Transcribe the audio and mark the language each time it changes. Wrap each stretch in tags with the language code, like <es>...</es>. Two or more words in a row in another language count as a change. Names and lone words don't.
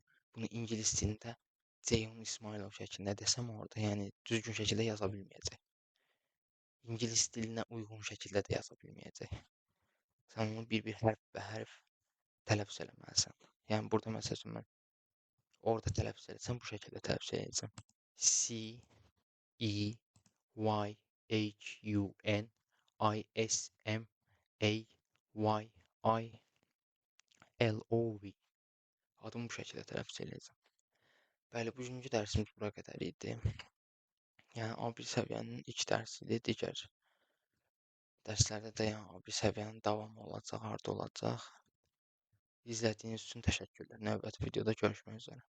<az>Bunu ingilis dilində Ceyhun İsmayılov şəklində desəm orada, yəni düzgün şəkildə yaza bilməyəcək. İngilis dilinə uyğun şəkildə də yaza bilməyəcək. Sən onu bir-bir hərf-bə-hərf tələffüz eləməlisən. Yəni, burada məsəl üçün, mən orada tələffüz eləsəm, bu şəkildə tələffüz eləyəcəm.</az> <en>C, E, Y, H, U, N, I, S, M, A, Y, I, L, O, V.</en> <az>Adımı bu şəkildə tələffüz eləyəcəm. Bəli, bugünkü dərsimiz bura qədər idi. Yəni A1 səviyyənin ilk dərsi idi. Digər dərslərdə də yəni A1 səviyyənin davamı olacaq, ardı olacaq. İzlədiyiniz üçün təşəkkürlər. Növbəti videoda görüşmək üzrə.</az>